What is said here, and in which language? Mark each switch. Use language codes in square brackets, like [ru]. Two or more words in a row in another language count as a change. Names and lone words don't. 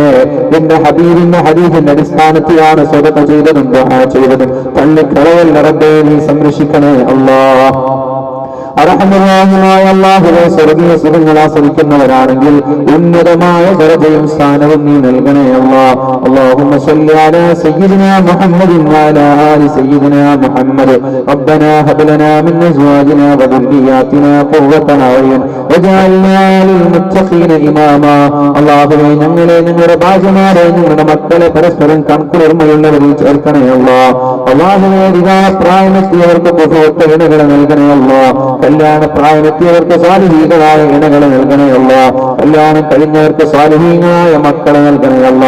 [ml] എന്റെ ഹബീബിന്റെ ഹദീസിന്റെ അടിസ്ഥാനത്തിലാണ് സദഖ ചെയ്തതും ദുആ ചെയ്തതും. തള്ളിക്കളയല്ല റബ്ബേ, നീ സംരക്ഷിക്കണേ അല്ലാ. അർഹമറാഹിമായ അല്ലാഹുവേ, സ്വർഗീയ സുഖങ്ങൾ ആസ്വദിക്കുന്നവരാണെങ്കിൽ ഉന്നതമായ ദർജയും സ്ഥാനവും നീ നൽകണേ അല്ലാ. [ar] اللهم صل على سيدنا محمد وعلى آل سيدنا محمد. ربنا هب لنا من أزواجنا وذرياتنا قرة أعين واجعلنا للمتقين إماما. [ml] അല്ലാഹുവേ, ഞങ്ങളുടെ ഭാര്യമാരെ ഞങ്ങളുടെ മക്കളെ പരസ്പരം കൺകുളിർമയുള്ളവരിൽ ചേർക്കണേ അല്ലാ. അല്ലാഹുവേ, വിവാഹപ്രായമെത്തിയവർക്ക് ബഹുവത്ത ഇണകളെ നൽകണേ അല്ലാ. കല്യാണ പ്രായമെത്തിയവർക്ക് സാലിഹീകളായ ഇണകളെ നൽകണേ അല്ലാ. കല്യാണം കഴിഞ്ഞവർക്ക് സാലിഹീങ്ങളായ മക്കളെ നൽകണേ അല്ലാ.